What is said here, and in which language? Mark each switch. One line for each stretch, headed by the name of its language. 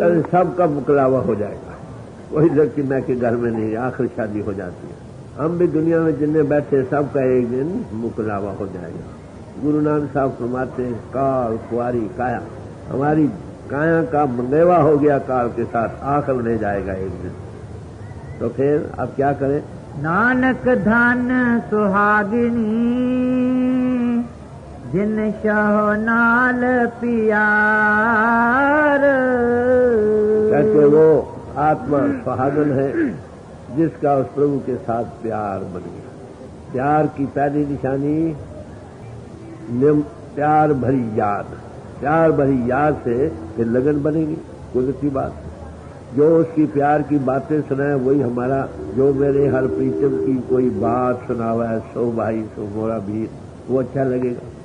Urdu: سب کا مکلاوا ہو جائے گا، وہی لڑکی میں کے گھر میں نہیں، آخر شادی ہو جاتی ہے. ہم بھی دنیا میں جننے بیٹھے سب کا ایک دن مکلاوا ہو جائے گا. گرو نانک صاحب فرماتے ہیں کال کواری کایا، ہماری کایا کا منگیوا ہو گیا کال کے ساتھ، آخر لے جائے گا ایک دن. تو پھر اب کیا کریں؟
Punjabi: نانک دھن سہاگنی جن شاہ نال پیار.
Urdu: کہتے وہ آتما سہاگن ہے جس کا اس پربھو کے ساتھ پیار بن گیا. پیار کی پہلی نشانی پیار بھری یاد. پیار بھری یاد سے پھر لگن بنے گی. قدرتی بات جو اس کی پیار کی باتیں سنائے وہی ہمارا، جو میرے ہر پریتم کی کوئی بات سناوا ہے سو بھائی سو مورا بھی، وہ اچھا لگے گا.